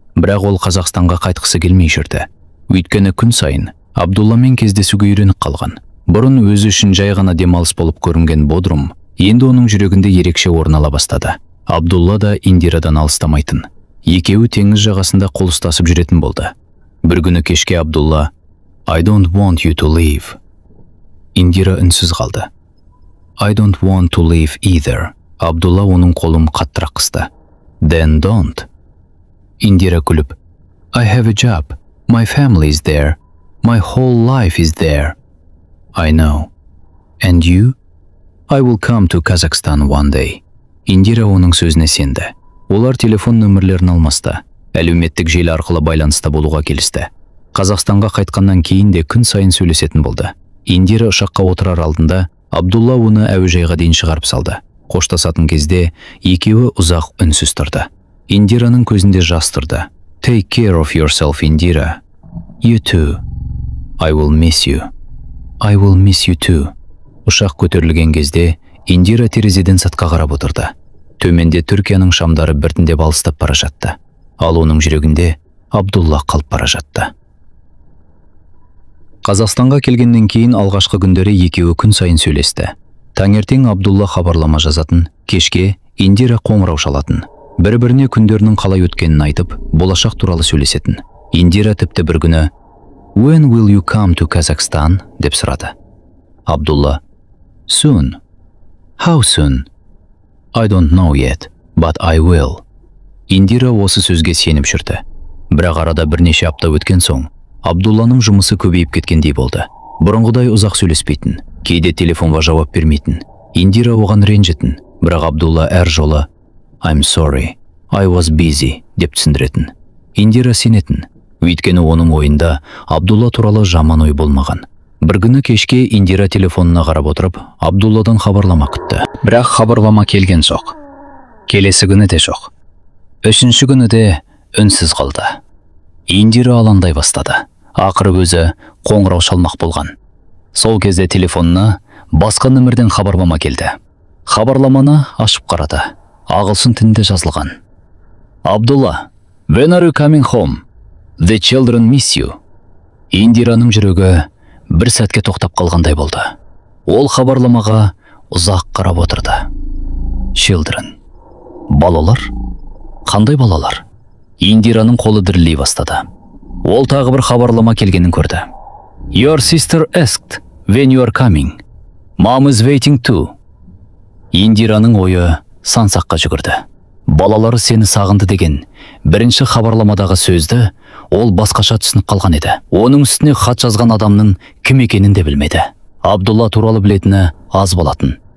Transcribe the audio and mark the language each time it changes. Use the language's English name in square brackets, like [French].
[Kazakh] Бірақ ол Қазақстанға қайтқысы келмей жүрді. Өйткені күн сайын Абдулламен кездесуге үйреніп қалған. Бұрын өзі үшін жай ғана демалыс болып көрінген Бодрум, енді оның жүрегінде ерекше орын ала бастады. Абдулла да Индирадан алыстамайтын. Екеуі теңіз жағасында қол ұстасып жүретін болды. Бір күні кешке Абдулла [English] I don't want you to leave. [Kazakh] Индира үнсіз қалды. [English] I don't want to leave either. [Kazakh] Абдулла оның қолын қаттырақ қысты. [English] Then don't. [Kazakh] Индира күліп [English] I have a job. My family is there. My whole life is there. I know. And you? I will come to Kazakhstan one day. [Kazakh] Индира оның сөзіне сенді. Олар телефон нөмірлерін алмасты. Әлеуметтік желі арқылы байланыста болуға келісті. Қазақстанға қайтқаннан кейін де күн сайын сөйлесетін болды. Индира ұшаққа отырар алдында Абдулла оны әуежайға дейін шығарып салды. Қоштасатын кезде екеуі ұзақ үнсіз тұрды. Индираның көзінде жас тұрды. [English] Take care of yourself, Индира. You too. I will miss you. I will miss you too. [Kazakh] Ұшақ көтерілген кезде Индира терезеден сыртқа қарап отырды. Төменде Түркияның шамдары біртіндеп алыстап бара жатты. Ал оның жүрегінде Абдулла қалып бара жатты. Қазақстанға келгеннен кейін алғашқы күндері екеуі күн сайын сөйлесті. Таңертең Абдулла хабарлама жазатын, кешке Индира қоңырау шалатын. Бір-біріне күндерінің қалай өткенін айтып, болашақ туралы сөйлесетін. Индира тіпті бір күні [English] When will you come to Kazakhstan? [Kazakh] деп сұрады. [English] Абдулла Soon. How soon? I don't know yet, but I will. [Kazakh] Индира осы сөзге сеніп жүрді. Бірақ арада бірнеше апта өткен соң, Абдулланың жұмысы көбейіп кеткендей болды. Бұрынғыдай ұзақ сөйлеспейтін, кейде телефонға жауап бермейтін. Индира оған ренжітін, бірақ Абдулла әр жолы [English] I'm sorry, I was busy [Kazakh] деп түсіндіретін. Индира сенетін, өйткені оның ойында Абдулла туралы жаман ой болмаған. Бір күні кешке Индира телефонына қарап отырып, Абдулладан хабарлама күтті. Бірақ хабарлама келген жоқ. Келесі күні де жоқ. Үшінші күні де үнсіз қалды. Индира алаңдай бастады. Ақыры өзі қоңырау шалмақ болған. Сол кезде телефонына басқа нөмірден хабарлама келді. Хабарламаны ашып қарады. Ағылшын тілінде жазылған. [English] Абдулла, when are you coming home? The children miss you. [Kazakh] Индираның жүрегі бір сәтке тоқтап қалғандай болды. Ол хабарламаға ұзақ қарап отырды. [English] Children. [Kazakh] Балалар? Қандай балалар? Индираның қолы дірілдей бастады. Ол тағы бір хабарлама келгенін көрді. [English] Your sister asked when you are coming. Mom is waiting too. [Kazakh] Индираның ойы сансаққа жүгірді. Балалары сені сағынды деген бірінші хабарламадағы сөзді ол басқаша түсініп қалған еді. Оның үстіне хат жазған адамның кім екенін де білмеді. Абдулла туралы білетіні аз болатын.